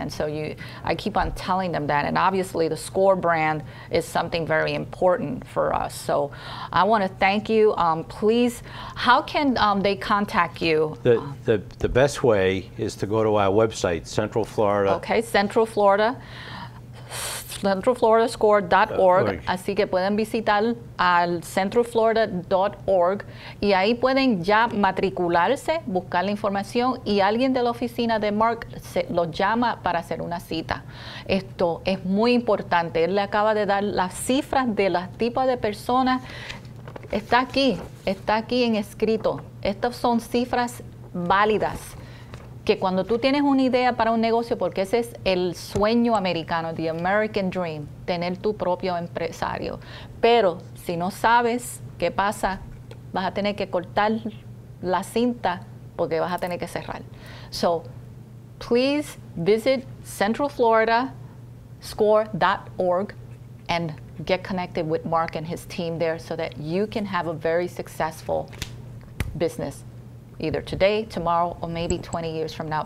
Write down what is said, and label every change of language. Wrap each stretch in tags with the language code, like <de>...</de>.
<en>And so I keep on telling them that, and obviously the SCORE brand is something very important for us. So I want to thank you. Please, how can they contact you? The best way is to go to our website, Central Florida. Okay, Central Florida.</en> <es>centralfloridascore.org, así que pueden visitar al centralflorida.org y ahí pueden ya matricularse, buscar la información, y alguien de la oficina de Mark los llama para hacer una cita. Esto es muy importante. Él le acaba de dar las cifras de los tipos de personas. Está aquí en escrito. Estas son cifras válidas, que cuando tú tienes una idea para un negocio, porque ese es el sueño americano,</es> <en>the American dream,</en> <es>tener tu propio empresario. Pero si no sabes qué pasa, vas a tener que cortar la cinta porque vas a tener que cerrar.</es> <en>So please visit centralfloridascore.org and get connected with Mark and his team there so that you can have a very successful business, either today, tomorrow, or maybe 20 years from now.</en>